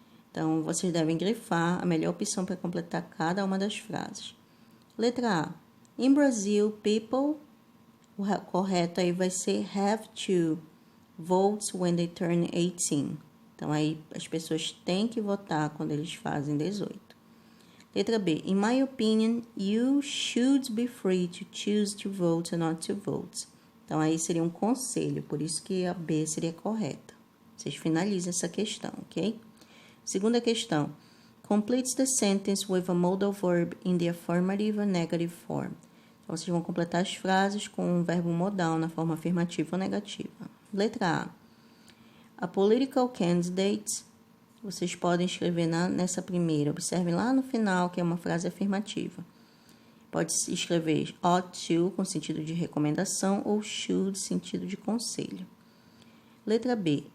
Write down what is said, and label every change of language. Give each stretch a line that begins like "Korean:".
Portuguese: Então, vocês devem grifar a melhor opção para completar cada uma das frases. Letra A.
English: In Brazil, people,
Portuguese: o correto aí vai ser
English: have to vote when they turn 18.
Portuguese: Então, aí as pessoas têm que votar quando eles fazem 18. Letra B.
English: In my opinion, you should be free to choose to vote or not to vote.
Portuguese: Então, aí seria um conselho, por isso que a B seria correta. Vocês finalizam essa questão, ok? Segunda questão.
English: Complete the sentence with a modal verb in the affirmative or negative form.
Portuguese: Então, vocês vão completar as frases com um verbo modal na forma afirmativa ou negativa. Letra A.
English: A political candidate.
Portuguese: Vocês podem escrever nessa primeira. Observem lá no final, que é uma frase afirmativa. Pode escrever ought to, com sentido de recomendação, ou should, sentido de conselho. Letra B.